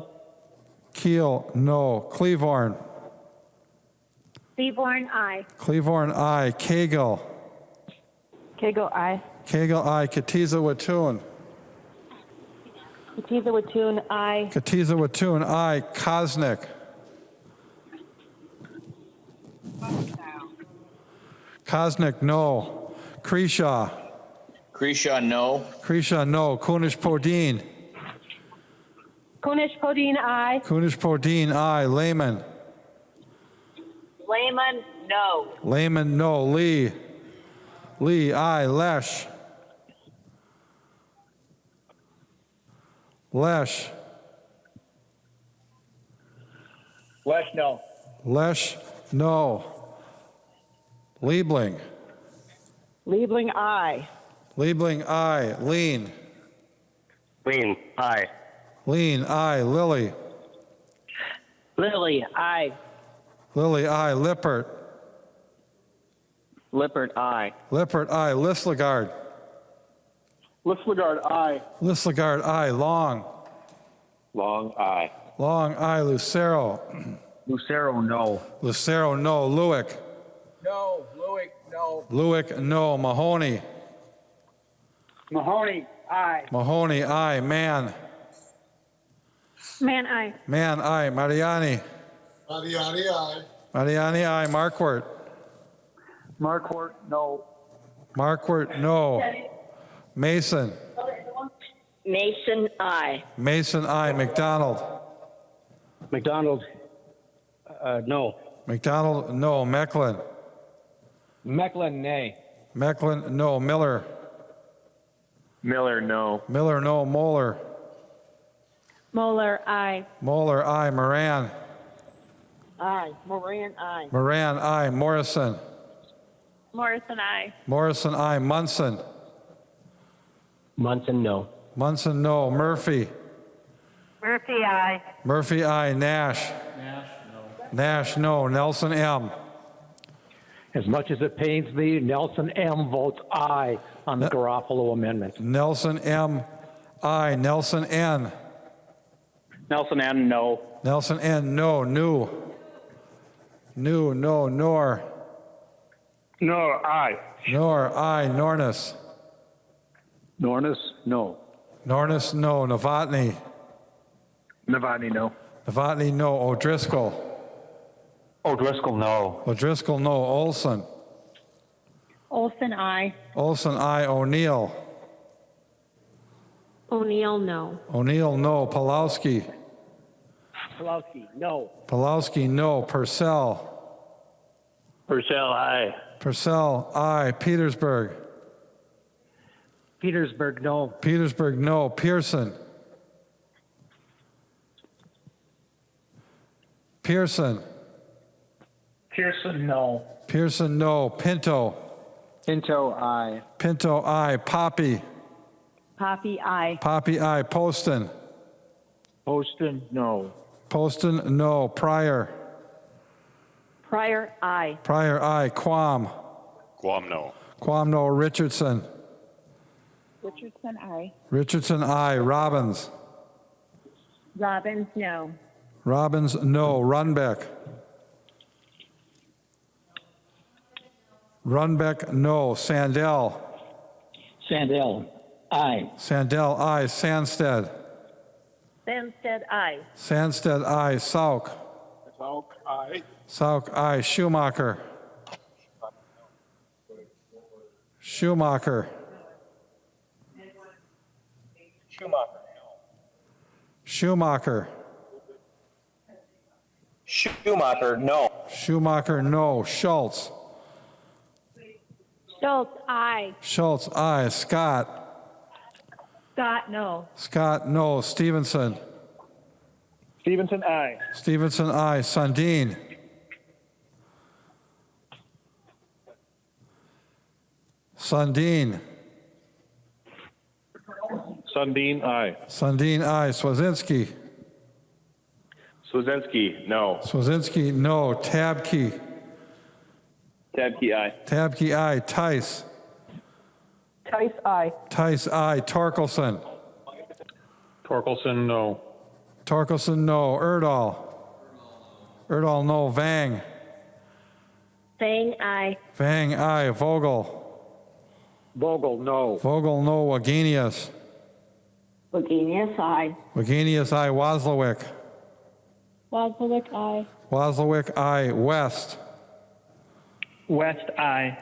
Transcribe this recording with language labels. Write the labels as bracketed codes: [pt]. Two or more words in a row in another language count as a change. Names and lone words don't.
[en] Keel, no. Cleavorn. Seaborn, aye. Cleavorn, aye. Cagle. Kegel, aye. Cagle, aye. Katiza Watun. Katiza Watun, aye. Katiza Watun, aye. Kosnick. Kosnick, no. Kreshaw. Kreshaw, no. Kreshaw, no. Kunish Podine. Kunish Podine, aye. Kunish Podine, aye. Lehman. Lehman, no. Lehman, no. Lee. Lee, aye. Lesh. Lesh. Lesh, no. Lesh, no. Liebling. Liebling, aye. Liebling, aye. Lean. Lean, aye. Lean, aye. Lilly. Lily, aye. Lilly, aye. Lippert. Lippert, aye. Lippert, aye. Lislegard. Lislegard, aye. Lislegard, aye. Long. Long, aye. Long, aye. Lucero. Lucero, no. Lucero, no. Lewick. No. Lewick, no. Lewick, no. Mahoney. Mahoney, aye. Mahoney, aye. Mann. Man, aye. Mann, aye. Mariani. Mariani, aye. Mariani, aye. Marquardt. Marquardt, no. Marquardt, no. Mason. Mason, aye. Mason, aye. McDonald. McDonald, no. McDonald, no. Mecklin. Mecklin, nay. Mecklin, no. Miller. Miller, no. Miller, no. Moeller. Moeller, aye. Moeller, aye. Moran. Aye. Moran, aye. Moran, aye. Morrison. Morrison, aye. Morrison, aye. Munson. Munson, no. Munson, no. Murphy. Murphy, aye. Murphy, aye. Nash. Nash, no. Nelson, M. As much as it pains me, Nelson M. votes aye on the Garofalo amendment. Nelson, M. Aye. Nelson, N. Nelson M. no. Nelson, N. No. New. New, no. Nor. No, aye. Nor, aye. Nornis. Nornis, no. Nornis, no. Novotny. Novotny, no. Novotny, no. O'Driscoll. O'Driscoll, no. O'Driscoll, no. Olson. Olson, aye. Olson, aye. O'Neill. O'Neill, no. O'Neill, no. Pulowski. Pulowski, no. Pulowski, no. Purcell. Purcell, aye. Purcell, aye. Petersburg. Petersburg, no. Petersburg, no. Pearson. Pearson. Pearson, no. Pearson, no. Pinto. Pinto, aye. Pinto, aye. Poppy. Poppy, aye. Poppy, aye. Poston. Poston, no. Poston, no. Pryor. Pryor, aye. Pryor, aye. Quam. Guam, no. Quam, no. Richardson. Richardson, aye. Richardson, aye. Robbins. Robbins, no. Robbins, no. Runbeck. Runbeck, no. Sandell. Sandell, aye. Sandell, aye. Sandsted. Sandsted, aye. Sandsted, aye. Sauk. Sauk, aye. Sauk, aye. Schumacher. Schumacher. Schumacher, Schumacher. Schumacher, no. Schumacher, no. Schultz. Schultz, aye. Schultz, aye. Scott. Scott, no. Scott, no. Stevenson. Stevenson, aye. Stevenson, aye. Sundin. Sundin. Sundin, aye. Sundin, aye. Swazinski. Swazinski, no. Swazinski, no. Tabke. Tabke, aye. Tabke, aye. Tice. Tice, aye. Tice, aye. Torkelson. Torkelson, no. Torkelson, no. Erdahl. Erdahl, no. Vang. Fang, aye. Vang, aye. Vogel. Vogel, no. Vogel, no. Wagenius. Wagenius, aye. Wagenius, aye. Wozlowick. Wozlowick, aye. Wozlowick, aye. West. West, aye.